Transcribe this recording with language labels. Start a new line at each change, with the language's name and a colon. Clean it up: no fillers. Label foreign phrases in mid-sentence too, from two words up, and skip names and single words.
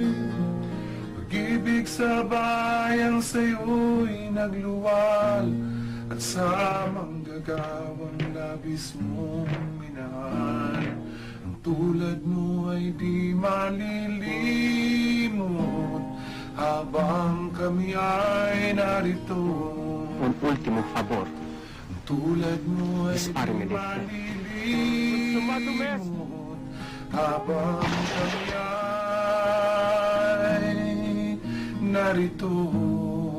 Filipino: Pag-ibig sa bayang sa'yo'y nagluwal, at sa manggagawang labis mong minahal. Ang tulad mo ay di malilimot habang kami ay narito.
Spanish: Un último favor.
Filipino: Ang tulad mo ay
Spanish: Dispárame
Filipino: di
Spanish: de esto.
Filipino: malilimot habang kami ay narito.